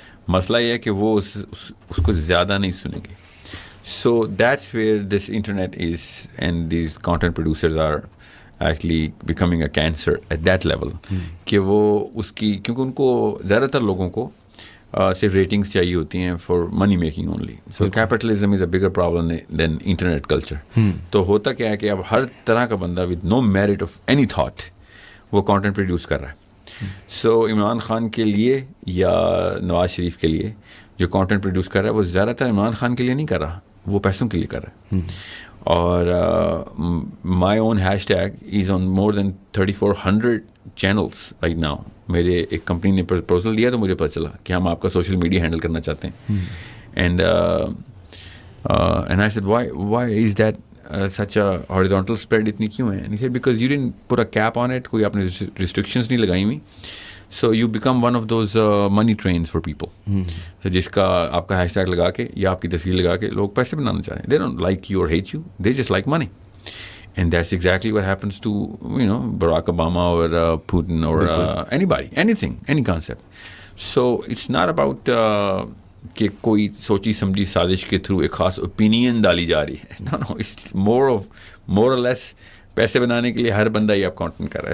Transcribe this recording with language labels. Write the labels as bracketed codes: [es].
[ur] مسئلہ یہ ہے کہ وہ اس کو زیادہ نہیں سنیں گے. [en] So that's where this internet is and these content producers are actually becoming a cancer at that level. [ur] کہ وہ اس کی, کیونکہ ان کو زیادہ تر لوگوں کو صرف ریٹنگس چاہیے ہوتی ہیں [en] For money making only. So capitalism is a bigger problem than internet culture. [ur] تو ہوتا کیا ہے کہ اب ہر طرح کا بندہ [en] with no merit of any thought [ur] وہ کانٹینٹ پروڈیوس کر رہا ہے. سو عمران خان کے لیے یا نواز شریف کے لیے جو کانٹینٹ پروڈیوس کر رہا ہے وہ زیادہ تر عمران خان کے لیے نہیں کر رہا, وہ پیسوں کے لیے کر رہا ہے. [en] اور my own hashtag is on more than 3400 channels right now. [ur] میرے ایک کمپنی نے پرپوزل دیا تو مجھے پتہ چلا کہ ہم آپ کا سوشل میڈیا ہینڈل کرنا چاہتے ہیں. [en] and I said why is that such a horizontal spread [ur] اتنی کیوں ہے؟ [en] And he said because you didn't put a cap on it, [ur] کوئی آپ نے restrictions نہیں لگائی ہوئی. [en] So you become one of those money trains for people. [ur] جس کا آپ کا ہیش ٹیگ لگا کے یا آپ کی تصویر لگا کے لوگ پیسے بنانا چاہ رہے ہیں. [en] They don't like you or hate you, they just like money. And that's exactly what happens to, you know, Barack Obama or Putin or anybody, anything, any concept. So it's not about [ur] کہ کوئی سوچی سمجھی سازش کے through ایک خاص opinion ڈالی جا رہی ہے. نو نو, [en] it's more or less [ur] پیسے بنانے کے لیے ہر بندہ یہ اب کانٹینٹ کر رہا ہے.